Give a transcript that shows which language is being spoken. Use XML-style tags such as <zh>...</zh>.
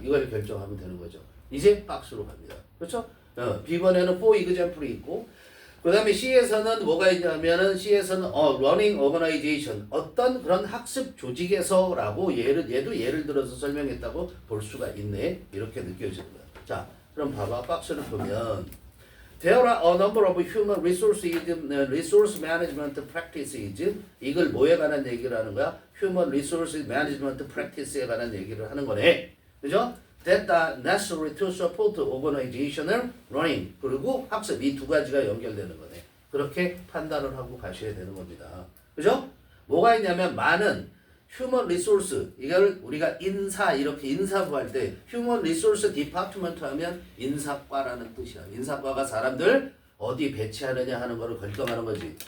<ko>이걸 결정하면 되는 거죠. 이제 박스로 갑니다. 그렇죠? B번에는</ko> <en>for example</en> <ko>이 있고, 그 다음에 C에서는 뭐가 있냐면은 C에서는 running organization, 어떤 그런 학습 조직에서라고 얘도 예를 들어서 설명했다고 볼 수가 있네. 이렇게 느껴지는 거야. 자, 그럼 봐봐. 박스를 보면</ko> <en>There are a number of human resource management practices.</en> <ko>이걸 뭐에 관한 얘기를 하는 거야? Human resource management practice에 관한 얘기를 하는 거네. 그죠?</ko> <en>That are necessary to support organizational running.</en> <ko>그리고 학습, 이 두 가지가 연결되는 거네. 그렇게 판단을 하고 가셔야 되는 겁니다. 그죠? 뭐가 있냐면 많은 human resource, 이걸 우리가 이렇게 인사부 할 때 human resource department 하면 인사과라는 뜻이야. 인사과가 사람들 어디 배치하느냐 하는 거를 결정하는 거지.</ko>